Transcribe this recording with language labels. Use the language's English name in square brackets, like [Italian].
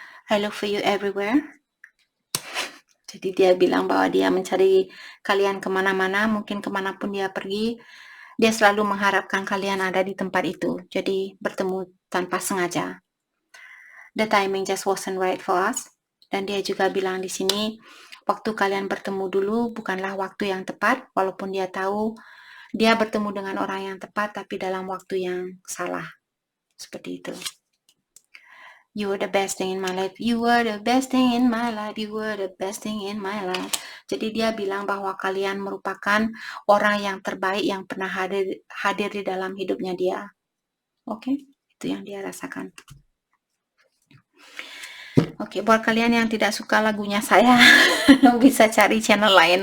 [English] I look for you everywhere. [Indonesian] Jadi dia bilang bahwa dia mencari kalian kemana-mana, mungkin kemanapun dia pergi, dia selalu mengharapkan kalian ada di tempat itu. Jadi bertemu tanpa sengaja. [English] The timing just wasn't right for us. [Indonesian] Dan dia juga bilang di sini, waktu kalian bertemu dulu bukanlah waktu yang tepat, walaupun dia tahu dia bertemu dengan orang yang tepat, tapi dalam waktu yang salah. Seperti itu. [English] You were the best thing in my life. You were the best thing in my life. You were the best thing in my life. [Indonesian] Jadi dia bilang bahwa kalian merupakan orang yang terbaik yang pernah hadir di dalam hidupnya dia. Oke, itu yang dia rasakan. Oke, buat kalian yang tidak suka lagunya saya, bisa cari channel lain.